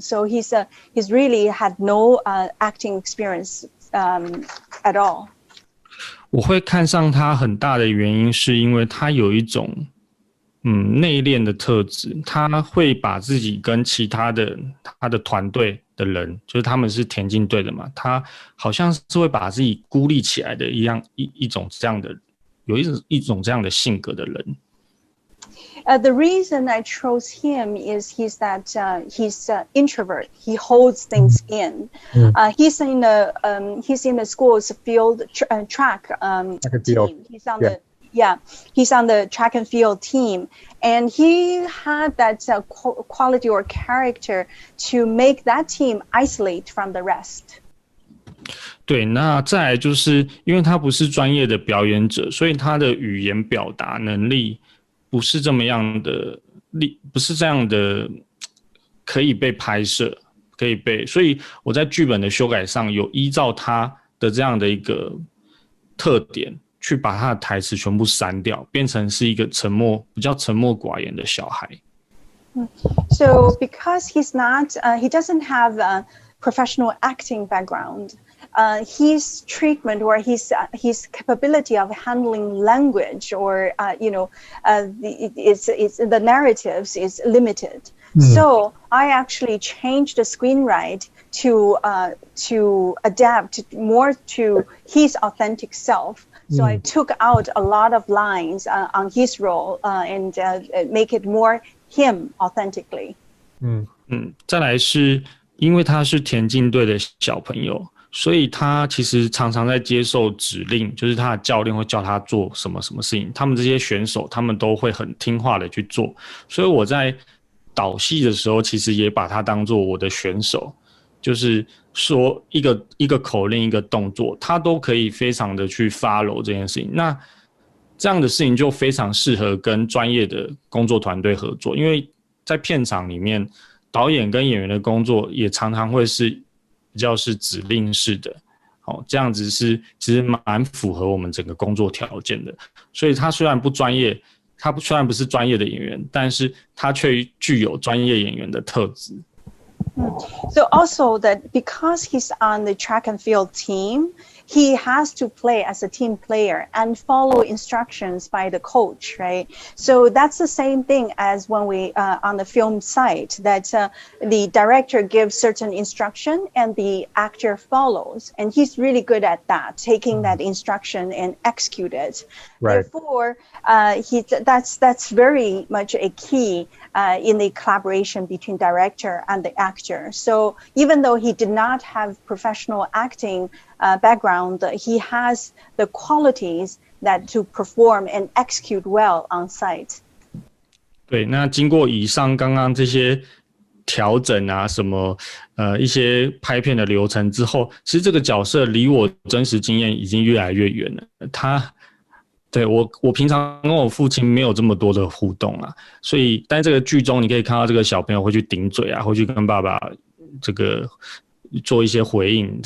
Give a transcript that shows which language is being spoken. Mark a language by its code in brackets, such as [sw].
[en] So he's really had no acting experience at all. [zh] 我会看上他很大的原因是因为他有一种内敛的特质，他会把自己跟其他的他的团队的人，就是他们是田径队的嘛，他好像是会把自己孤立起来的一种这样的，有一种这样的性格的人。 [en] The reason I chose him is he's introvert. He holds things in. He's in the school's field track team. He's on the track and field team, and he had that quality or character to make that team isolate from the rest. [zh] 对，那再来就是因为他不是专业的表演者，所以他的语言表达能力不是这样的可以被拍摄，可以被，所以我在剧本的修改上有依照他的这样的一个特点去把他的台词全部删掉，变成是一个比较沉默寡言的小孩。 [en] So because he's not, he doesn't have a professional acting background, his treatment or his capability of handling language or the narratives is limited. So I actually changed the screenwrite to adapt more to his authentic self. So I took out a lot of lines on his role and make it more him authentically. [zh] 再来是因为他是田径队的小朋友，所以他其实常常在接受指令，就是他的教练会叫他做什么什么事情，他们这些选手他们都会很听话的去做，所以我在导戏的时候其实也把他当做我的选手，就是说一个口令一个动作他都可以非常的去 follow 这件事情。那这样的事情就非常适合跟专业的工作团队合作，因为在片场里面导演跟演员的工作也常常会是比较是指令式的，这样子是其实蛮符合我们整个工作条件的。所以他虽然不专业，他虽然不是专业的演员，但是他却具有专业演员的特质。 [en] So also that because he's on the track and field team, he has to play as a team player and follow instructions by the coach, right? So that's the same thing as when we on the film site, that the director gives certain instruction and the actor follows, and he's really good at that, taking that instruction and execute it. Right. Therefore, that's very much a key in the collaboration between director and the actor. So even though he did not have professional acting background, he has the qualities that to perform and execute well on site. [zh] 对，那经过以上刚刚这些调整啊，什么一些拍片的流程之后，其实这个角色离我真实经验已经越来越远了。对我平常跟我父亲没有这么多的互动啊，所以但这个剧中你可以看到这个小朋友会去顶嘴啊，会去跟爸爸这个做一些回应。